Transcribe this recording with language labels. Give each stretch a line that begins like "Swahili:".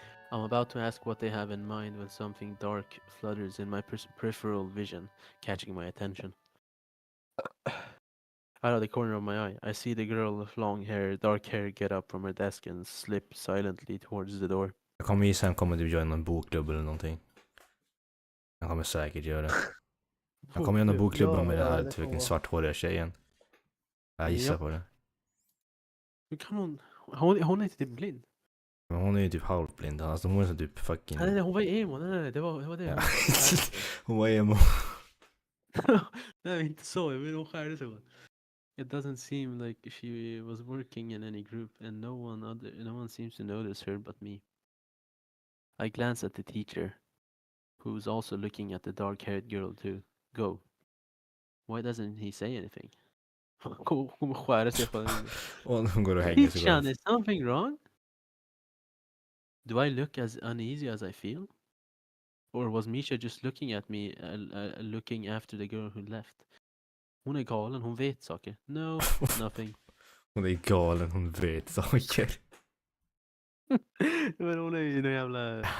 English: I'm about to ask what they have in mind when something dark flutters in my peripheral vision, catching my attention. Out of the corner of my eye, I see the girl with dark hair get up from her desk and slip silently towards the door.
Swedish: Jag kommer gissa han kommer typ göra någon bokklubb eller någonting. Han kommer säkert göra det. Han kommer göra någon bokklubb med den här vilken svarthåriga tjejen. Jag gissar på det. Hur kan hon är inte typ blind. Men hon är ju typ halvblind. Alltså hon är så typ fucking... Nej, hon var emo. Nej, det var det. Ja. Hon var emo. Nej, inte så. Jag vill hon skärde sig.
English: It doesn't seem like she was working in any group and no one seems to notice her but me. I glance at the teacher, who's also looking at the dark-haired girl too. Go. Why doesn't he say anything?
Swedish: Kommer skära sig på den. Hon går och hänger sig.
English: Hichan, is something wrong? Do I look as uneasy as I feel? Or was Misha just looking at me, looking after the girl who left?
Swedish: Hon är galen, hon vet saker.
English: No, nothing.
Swedish: Hon är galen, hon vet saker. Men hon är ju någon jävla...